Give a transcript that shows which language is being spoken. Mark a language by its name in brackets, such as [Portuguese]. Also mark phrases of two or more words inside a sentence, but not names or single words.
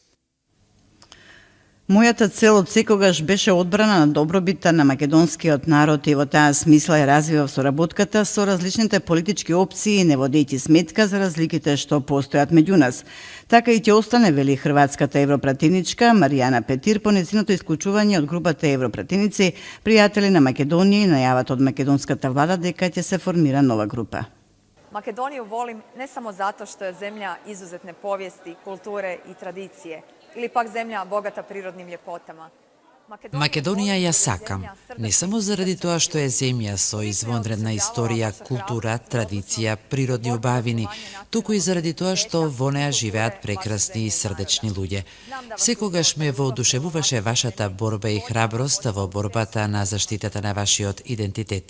[Macedonian] Мојата цел од секогаш беше одбрана на добробита на македонскиот народ и во таа смисла ја развивав соработката со различните политички опции, не водејќи сметка за разликите што постојат меѓу нас. Така и ќе остане, вели хрватската европратеничка Маријана Петир по нејзиното исклучување од групата европратеници, пријатели на Македонија и најавата од македонската влада дека ќе се формира нова група. [Croatian] Makedoniju volim ne samo zato što je zemlja izuzetne povijesti, kulture i tradicije ili pak zemlja bogata prirodnim ljepotama, [Macedonian] Македонија ја сакам, не само заради тоа што е земја со извонредна историја, култура, традиција, природни убавини, туку и заради тоа што во неа живеат прекрасни и срдечни луѓе. Секогаш ме воодушевуваше вашата борба и храброст во борбата на заштитата на вашиот идентитет.